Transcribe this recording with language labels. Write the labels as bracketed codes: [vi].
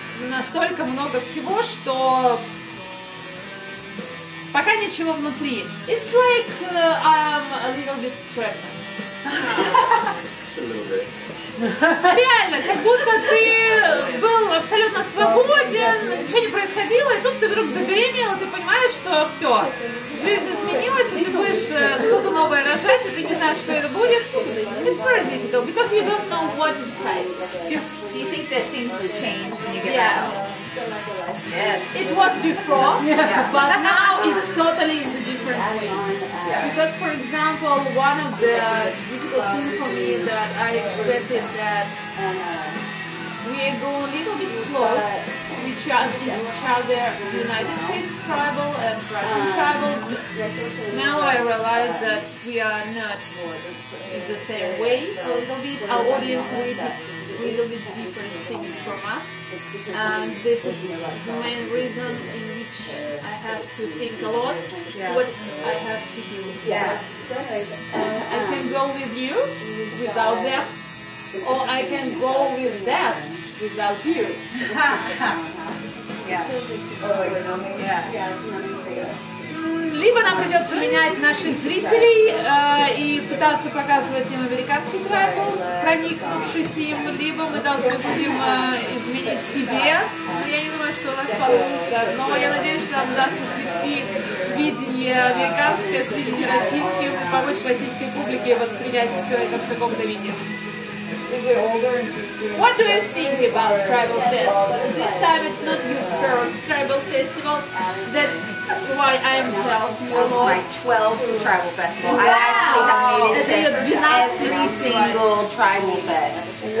[ru] Настолько много всего, что пока ничего внутри. [en] It's like I'm a little bit pregnant. Реально, как будто ты был абсолютно свободен, ничего не происходило, и тут ты вдруг забеременела, ты понимаешь, что все, жизнь изменилась, и ты будешь что-то новое рожать, и ты не знаешь, что это будет. It's very difficult, because you don't know what's inside. Do you think that things will change when you get back home? Yes. It was before, but now it's totally in a different way. Because, for example, one of the difficult things for me that I expected that we go a little bit close to each other, United States tribal and Russian tribal. Now I realize that we are not in the same way a little bit. Our audience little bit different things from us, and this is the main reason in which I have to think a lot what I have to do. I can go with you without them, or I can go with them without you. [ru] Либо нам придется менять наших зрителей и пытаться показывать им американский трайбл, проникнувшись им, либо мы должны будем изменить себе. Я не думаю, что у нас получится, но я надеюсь, что нам удастся свести видение американское с видением российским и помочь российской публике воспринять все это в каком-то виде. [en] What do you think about Tribal Fest? This time it's not your first Tribal Festival. That's why I am 12 years old. My 12th Tribal Festival. I actually have made it to every single Tribal Fest.